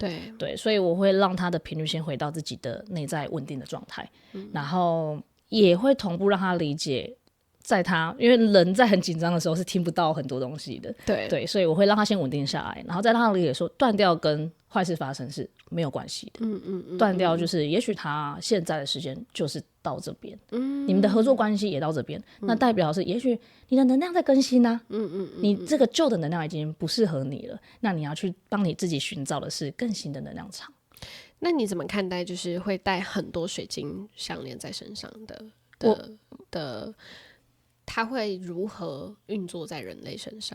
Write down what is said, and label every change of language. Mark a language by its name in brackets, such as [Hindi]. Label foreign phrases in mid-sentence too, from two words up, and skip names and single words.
[Chinese] 對，所以我會讓他的頻率先回到自己的內在穩定的狀態，然後也會同步讓他理解，因為人在很緊張的時候是聽不到很多東西的。對，所以我會讓他先穩定下來，然後再讓他理解說，斷掉跟壞事發生是沒有關係的。斷掉就是也許他現在的時間就是到這邊，你們的合作關係也到這邊，那代表是也許你的能量在更新啊。你這個舊的能量已經不適合你了，那你要去幫你自己尋找的是更新的能量場。那你怎麼看待就是會戴很多水晶项鏈在身上的它會如何運作在人類身上？